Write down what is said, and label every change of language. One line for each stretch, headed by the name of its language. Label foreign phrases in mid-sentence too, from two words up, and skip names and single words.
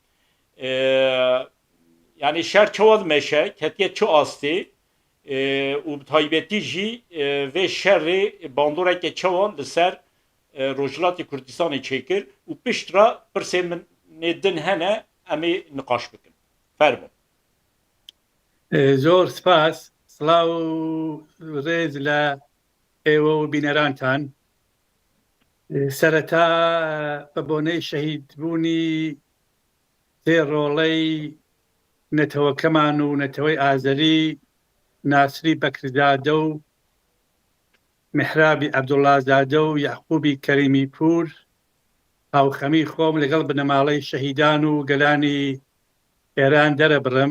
Kurdish: Yani şer çawa dimeşe ketiye çi astê û bi taybetî jî vê şerê bandoreke çawa li ser Rojhilatê Kurdistanê çêkir û piştra pirsên min din hene em ê niqaş bikin. Fermû.
Central Kurdish: زۆر سپاس سڵاو ڕێز لە ئێوە و بینەرانتان سەرەتا بە بۆنەی شەهیدبوونی سێ ڕۆڵەی نەتەوەکەمان و نەتەوەی ئازەری ناسری بەکرزادە و محرابی عەبدوڵڵازادە و یعقوبی کەریمی پور هاوخەمی خۆم لەگەڵ بنەماڵەی شەهیدان و گەلانی ئێران دەرەبڕم.